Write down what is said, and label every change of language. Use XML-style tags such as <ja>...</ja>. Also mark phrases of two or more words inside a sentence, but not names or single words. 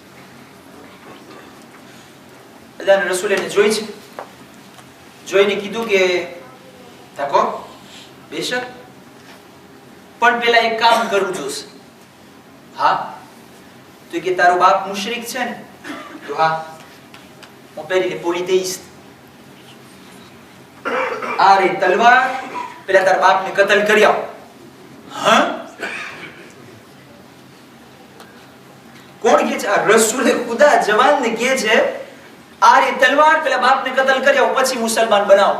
<gu>અલ્લાહના રસૂલે એને જોઈ છે, જોઈને કીધું કે ઠાકોર, બેશક, પણ પેલા એક કામ કરવું જોશે. હા? તો કે તારો બાપ મુશરિક છે ને? તો હા.</gu> <fr>Mon père il est polythéiste.</fr> <gu>આ રે તલવાર, પેલા તારા બાપને કતલ કરી આવો. હા? કોણ કહે છે? આ રસૂલે ખુદા જવાનને કહે છે, આ રે તલવાર, પેલા બાપને કતલ કરી આવો, પછી મુસલમાન બનાવો.</gu>